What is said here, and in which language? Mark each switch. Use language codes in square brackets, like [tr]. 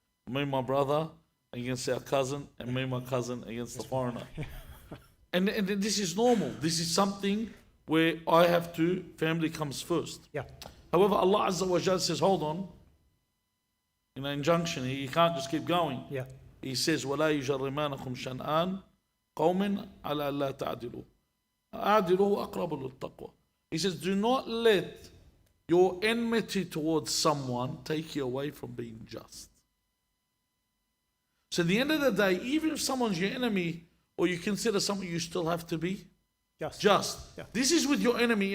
[en] Me, my brother, against our cousin, and me, my cousin, against the foreigner. And this is normal. This is something where family comes first. Yeah. However, Allah Azza wa Jal says, hold on. In an injunction, you can't just keep going. Yeah. He says, [ar] وَلَا يُجَرِّمَانَكُمْ شَنْآنَ قَوْمٍ عَلَى أَلَّا تَعْدِلُوا أَعْدِلُوا أَقْرَبُ لِلتَّقْوَى. [en] He says, do not let your enmity towards someone take you away from being just. So at the end of the day, even if someone's your enemy or you consider someone, you still have to be just. Yeah. This is with your enemy.